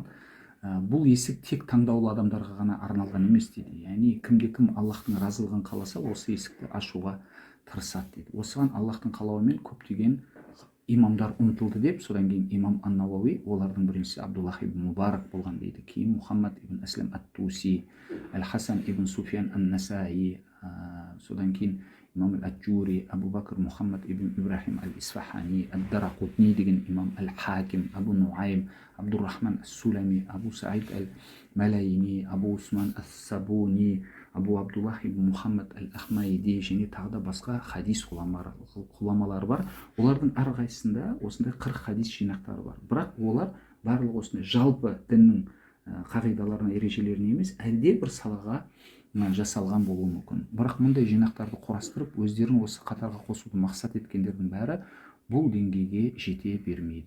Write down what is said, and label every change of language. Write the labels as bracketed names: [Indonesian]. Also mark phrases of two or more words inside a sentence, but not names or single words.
[Kazakh] Бұл есік тек таңдаулы адамдарға ғана арналған емес дейді. Яғни кімде кім Аллахтың разылығын қаласа, осы есікті ашуға тырысады дейді. Осыған Аллахтың қалауымен көптеген имамдар ұмтылды деп, содан кейін имам ан-Науави, олардың біріншісі Абдуллах ибн Мубарак болған дейді. Кейін Мухаммад ибн Аслам ат-Туси, Аль-Хасан ибн Суфиян ан-Насаи, содан кейін имам аль-Аджури, Абу Бакр Мухаммад ибн Ибрахим аль-Исфахани, ад-Дарақутни деген имам, аль-Хаким, Абу Нуайм, Абдуррахман ас-Сулами, Абу Саид аль-Малайни, Абу Усман ас-Сабуни, Абу Абдуллах ибн Мухаммад аль-Ахмайди және тағы да басқа хадис ғұламалары бар. Олардың әрқайсысында осындай 40 хадис жинақтары бар. Бірақ олар барлығы осындай жалпы діннің қағидаларына, ережелеріне емес, әлде бір салаға жасалған болуы мүмкін. Бірақ мұндай жинақтарды құрастырып өздерін осы қатарға қосуды мақсат еткендердің бәрі бұл деңгейге жете бермейді.